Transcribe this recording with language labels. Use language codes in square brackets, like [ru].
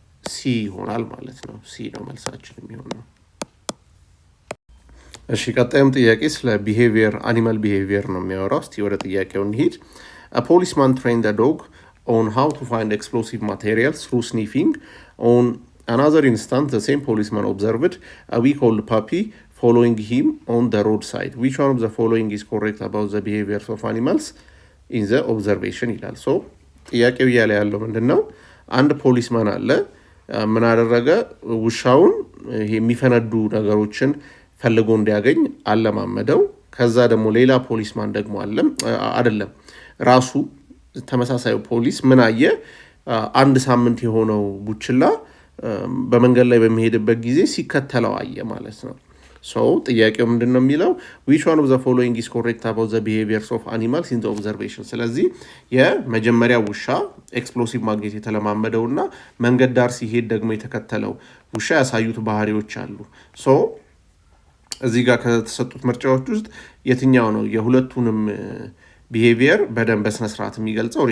[am] ሲ ይሆናል ማለት ነው። ሲ ነው መልሳችን የሚሆነው። እሺ ቀጣዩም ጥያቄ ስለ ቢሄቪየር አኒማል ቢሄቪየር ነው የሚያወራው። እስቲ ወደ ጥያቄው እንሂድ። [en] A policeman trained a dog on how to find explosive materials through sniffing. On another instance, the same policeman observed a week-old puppy following him on the roadside. Which one of the following is correct about the behaviors of animals in the observation [am] ይላል። ሶ ጥያቄው እያለ ያለው ምንድን ነው? አንድ ፖሊስማን አለ። ምን አደረገ? ውሻውን የሚፈነዱ ነገሮችን ፈልጎ እንዲያገኝ አለማመደው። ከዛ ደግሞ ሌላ ፖሊስማን ደግሞ አይደለም ራሱ ተመሳሳዩ ፖሊስ ምን አየ? አንድ ሳምንት የሆነው ቡችላ በመንገድ ላይ በሚሄድበት ጊዜ ሲከተለው አየ ማለት ነው። ሶ ጥያቄው ምንድን ነው የሚለው? [en] which one of the following is correct about the behaviors of animals in the observation? [am] ስለዚህ የመጀመሪያ ውሻ ኤክስፕሎሲቭ ማግኘት የተለማመደውና መንገድ ዳር ሲሄድ ደግሞ የተከተለው ውሻ ያሳዩት ባህሪዎች አሉ። ሶ እዚህ ጋር ከተሰጡት ምርጫዎች ውስጥ የትኛው ነው የሁለቱንም ቢሄቪየር በደንብ በስነስርዓት የሚገልጸው?